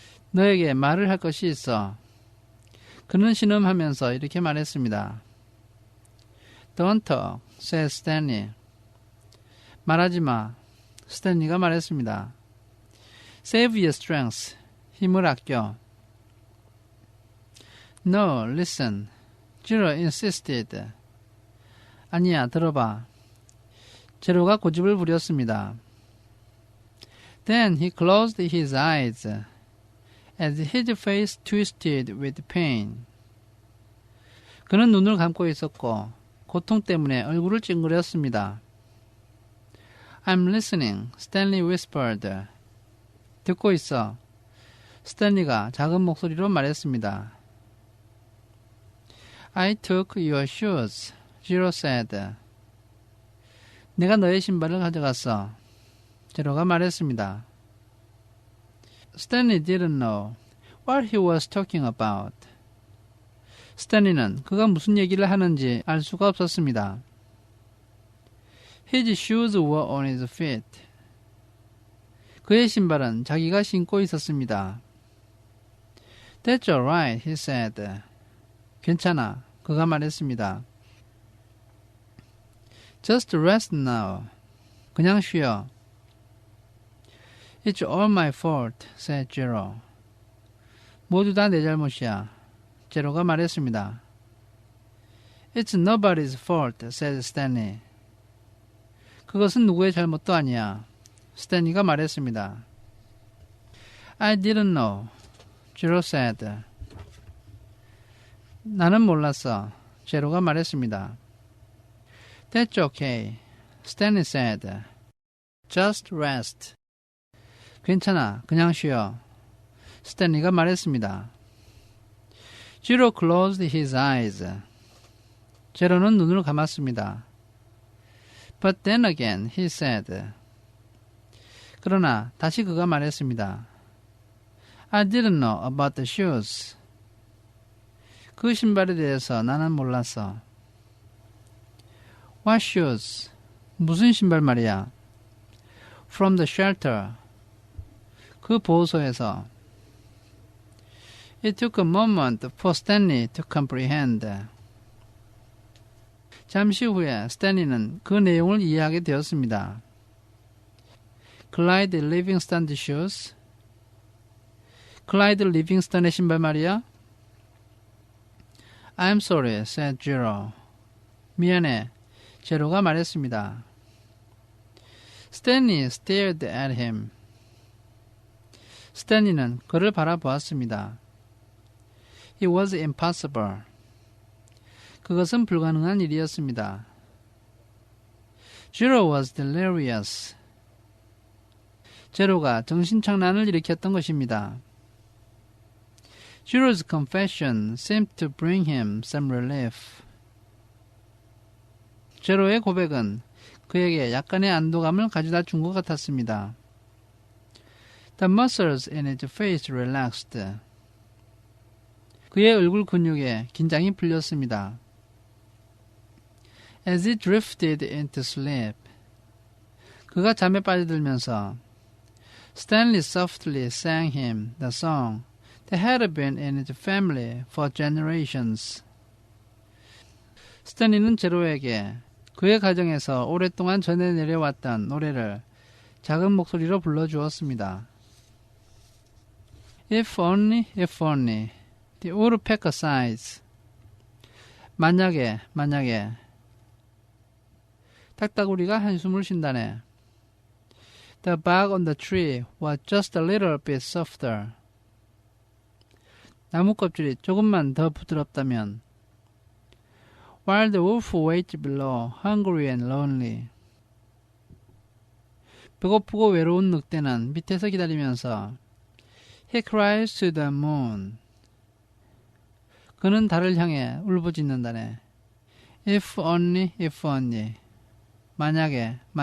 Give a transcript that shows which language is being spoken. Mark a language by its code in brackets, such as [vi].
[ko] 너에게 말을 할 것이 있어. 그는 신음하면서 이렇게 말했습니다. [en] Don't talk, said Stanley. [ko] 말하지 마. 스탠리가 말했습니다. [en] Save your strength. [ko] 힘을 아껴. [en] No, listen. Zero insisted. [ko] 아니야, 들어봐. 제로가 고집을 부렸습니다. [en] Then he closed his eyes as his face twisted with pain. [ko] 그는 눈을 감고 있었고 고통 때문에 얼굴을 찡그렸습니다. [en] I'm listening, Stanley whispered. [ko] 듣고 있어. 스탠리가 작은 목소리로 말했습니다. [en] I took your shoes, Jiro said. [ko] 내가 너의 신발을 가져갔어. 제로가 말했습니다. [en] Stanley didn't know what he was talking about. [ko] 스탠리는 그가 무슨 얘기를 하는지 알 수가 없었습니다. [en] His shoes were on his feet. [ko] 그의 신발은 자기가 신고 있었습니다. [en] That's all right, he said. [ko] 괜찮아, 그가 말했습니다. [en] Just rest now. [ko] 그냥 쉬어. [en] It's all my fault, said Jiro. [ko] 모두 다 내 잘못이야. 제로가 말했습니다. [en] It's nobody's fault, said Stanley. [ko] 그것은 누구의 잘못도 아니야. 스탠리가 말했습니다. [en] I didn't know, Jiro said. [ko] 나는 몰랐어. 제로가 말했습니다. [en] That's okay, Stanley said. Just rest. [ko] 괜찮아, 그냥 쉬어. 스탠리가 말했습니다. [en] Jiro closed his eyes. [ko] 제로는 눈을 감았습니다. [en] But then again, he said. [ko] 그러나 다시 그가 말했습니다. [en] I didn't know about the shoes. [ko] 그 신발에 대해서 나는 몰랐어. [en] What shoes? [ko] 무슨 신발 말이야? [en] From the shelter. [ko] 그 보호소에서. [en] It took a moment for Stanley to comprehend. [ko] 잠시 후에 스탠리는 그 내용을 이해하게 되었습니다. [en] Clyde Livingston shoes? [ko] 클라이드 리빙스턴의 신발 말이야? [en] I'm sorry, said Jiro. [ko] 미안해, 제로가 말했습니다. [en] Stanley stared at him. [ko] 스탠리는 그를 바라보았습니다. [en] It was impossible. [ko] 그것은 불가능한 일이었습니다. [en] Jiro was delirious. [ko] 제로가 정신착란을 일으켰던 것입니다. [en] Jiro's confession seemed to bring him some relief. [ko] 제로의 고백은 그에게 약간의 안도감을 가져다 준 것 같았습니다. [en] The muscles in his face relaxed. [ko] 그의 얼굴 근육에 긴장이 풀렸습니다. [en] As he drifted into sleep. [ko] 그가 잠에 빠져들면서 [en] Stanley softly sang him the song that had been in his family for generations. [ko] 스탠리는 제로에게 그의 가정에서 오랫동안 전해 내려왔던 노래를 작은 목소리로 불러주었습니다. [en] If only, the woodpecker sighs. [ko] 만약에, 딱따구리가 한숨을 쉰다네. [en] The bark on the tree was just a little bit softer. [ko] 나무 껍질이 조금만 더 부드럽다면. [en] While the wolf waits below, hungry and lonely. [ko] 배고프고 외로운 늑대는 밑에서 기다리면서 [en] He cries to the moon. [ko] 그는 달을 향해 울부짖는다네. [en] If only. [ko] 만약에.